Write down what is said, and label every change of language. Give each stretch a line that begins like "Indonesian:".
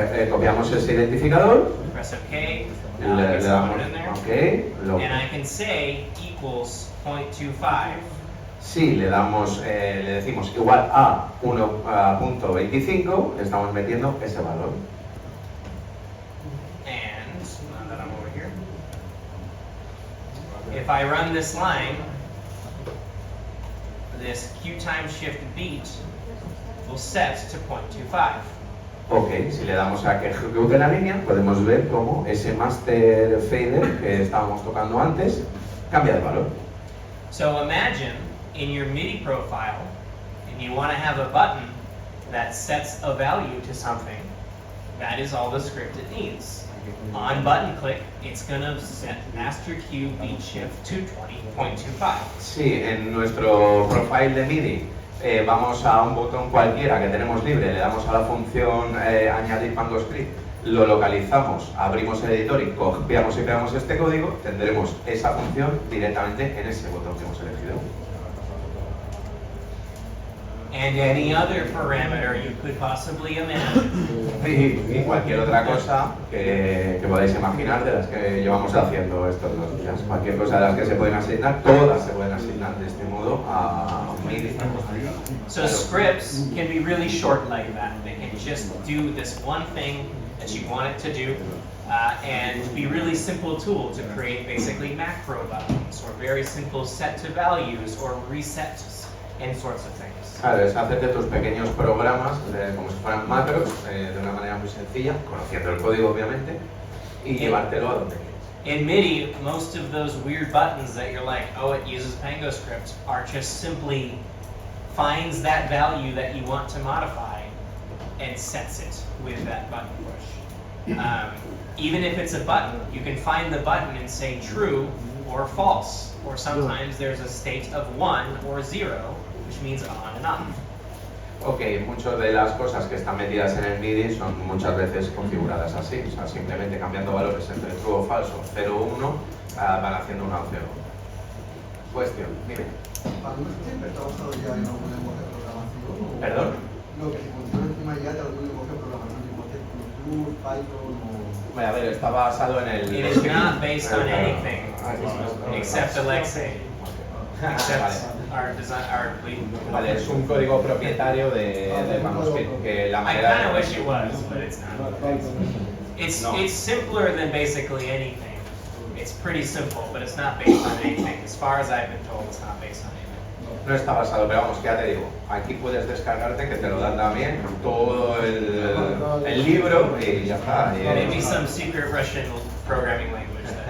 Spanish: Copiamos ese identificador.
English: Press OK.
Spanish: Le damos OK.
English: And I can say equals 0.25.
Spanish: Si le damos, le decimos igual a 1.25, le estamos metiendo ese valor.
English: And now that I'm over here, if I run this line, this Q time shift beat will set to 0.25.
Spanish: Ok, si le damos a que ejecute la línea, podemos ver cómo ese master fader que estábamos tocando antes cambia de valor.
English: So imagine in your MIDI profile, and you want to have a button that sets a value to something. That is all the script it needs. On button click, it's going to set master Q beat shift to 20.25.
Spanish: Sí, en nuestro profile de MIDI vamos a un botón cualquiera que tenemos libre, le damos a la función añadir PangoScript, lo localizamos, abrimos el editor y copiamos y pegamos este código, tendremos esa función directamente en ese botón que hemos elegido.
English: And any other parameter you could possibly imagine.
Spanish: Y cualquier otra cosa que podáis imaginar de las que llevamos haciendo estos 2 días. Cualquier cosa de las que se pueden asignar, todas se pueden asignar de este modo a MIDI.
English: So scripts can be really short like that. They can just do this one thing that you want it to do, and be really simple tool to create basically macro buttons or very simple set to values or resets and sorts of things.
Spanish: Claro, es hacerte tus pequeños programas como si fueran macros de una manera muy sencilla, conociendo el código obviamente, y llevártelo a donde quieres.
English: In MIDI, most of those weird buttons that you're like, oh, it uses PangoScript, are just simply finds that value that you want to modify and sets it with that button push. Even if it's a button, you can find the button and say true or false, or sometimes there's a state of 1 or 0, which means on and off.
Spanish: Ok, muchas de las cosas que están metidas en el MIDI son muchas veces configuradas así, o sea, simplemente cambiando valores entre true o falso, 0 o 1, van haciendo una opción. Cuestión, dime. ¿Algún script está basado ya en algún lenguaje de programación? ¿Perdón? Lo que se funciona encima ya de algún lenguaje de programación, tipo C++, Python o... A ver, está basado en el...
English: It is not based on anything except Alexei. Except our design,
Spanish: Vale, es un código propietario de Pangolin, que la
English: I
Spanish: manera...
English: kind of wish it was, but it's not. It's simpler than basically anything. It's pretty simple, but it's not based on anything. As far as I've been told, it's not based on anything.
Spanish: No está basado, pero vamos, que ya te digo, aquí puedes descargarte, que te lo dan también, todo el libro y ya está. Y
English: Maybe some secret Russian programming language.